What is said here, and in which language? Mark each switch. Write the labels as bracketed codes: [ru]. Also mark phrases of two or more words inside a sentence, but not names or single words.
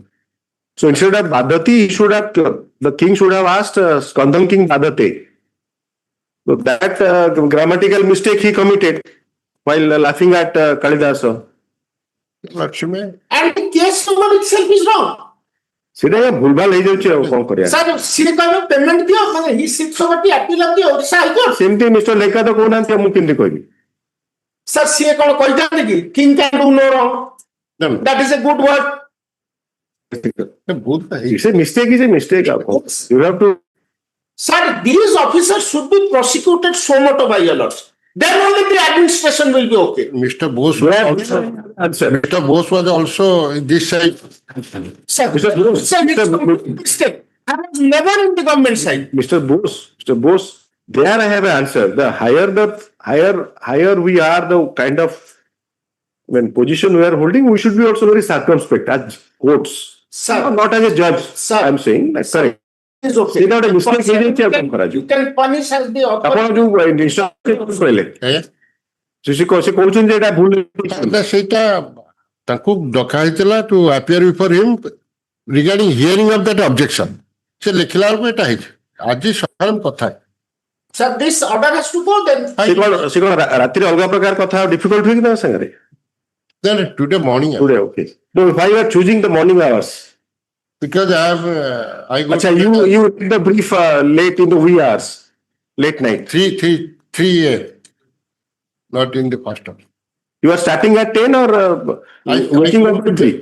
[en] So instead of Badati, the king should have asked Skandham King Badate. So that grammatical mistake he committed while laughing at Kalidasa. Lakshmi. And the case number itself is wrong. [or] ସେଇଟା ଭୁଲଭାଲ ହେଇଯାଉଛି ଆଉ କଣ କରିବା [en] Sir, [or] ସିଏ କହିବେ [en] payment [or] ଦିଅ, ମାନେ [en] he sits over the appeal of the Orissa High Court. [or] ସେମିତି ମିଷ୍ଟର ଲେଖା ତ କହୁନାହାନ୍ତି ଆଉ ମୁଁ କେମିତି କହିବି [en] Sir, [or] ସିଏ କଣ କହିଥାନ୍ତି କି [en] king can do no wrong? No, no. That is a good word. Both the It's a mistake is a mistake [or] ଆଉ କଣ [en] you have to Sir, these officers should be prosecuted so much by your lords. Then only the administration will be okay. Mr. Bose was also, Mr. Bose was also this side. Sir, Mr. Bose, sir, it's a mistake. I was never in the government side. Mr. Bose, there I have an answer. The higher we are, the kind of when position we are holding, we should be also very circumspect as courts. Sir, Not as a judge. Sir, I'm saying that's correct. it's okay. [or] ସେଇଟା ଗୋଟେ mistake ହେଇଯାଇଛି ଆଉ କଣ [en] You [or] କରାଯିବ [en] can punish as the author. [or] ଆପଣ ଯୋଉ କହିଲେ ଆଜ୍ଞା ସେ କହୁଛନ୍ତି ଯେ ଏଇଟା ଭୁଲ ସେଇଟା ତାଙ୍କୁ ଡକା ହେଇଥିଲା [en] ଟୁ appear before him regarding hearing of that objection. [or] ସେ ଲେଖିଲା ବେଳକୁ ଏଇଟା ହେଇଛି ଆଜି ସକାଳେ କଥା [en] Sir, this order has to go then. [or] ସେ କଣ ରାତିରେ ଅଲଗା ପ୍ରକାର କଥା ଡିଫିକଲ୍ଟ ହୁଏ କି ତାଙ୍କ ସାଙ୍ଗରେ [en] then today morning today okay no why you are choosing the morning hours because I have I go acha to you did the brief late in the wee hours late night 3 a.m. not in the first hour. you are starting at 10 or waking up at 3